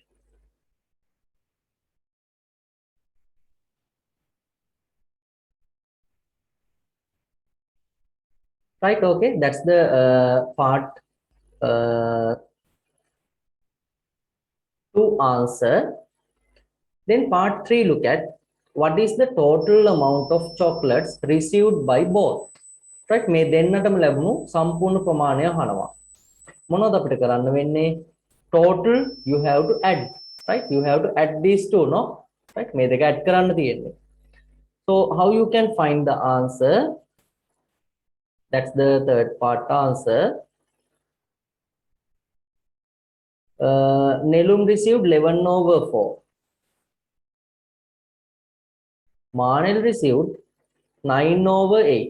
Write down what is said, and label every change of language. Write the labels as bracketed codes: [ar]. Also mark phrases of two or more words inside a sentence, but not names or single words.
[en] Right, okay, that's the part to answer. Then part 3, look at what is the total amount of chocolates received by both. Right, [si] මේ දෙන්නටම ලැබුණු සම්පූර්ණ ප්‍රමාණය අහනවා. මොනවද අපිට කරන්න වෙන්නේ? [en] Total you have to add, right? You have to add these two, no? Right, [si] මේ දෙක add කරන්න තියෙන්නේ. [en] So how you can find the answer? That's the third part answer. Nelum received 11 over 4. Manil received 9 over 8.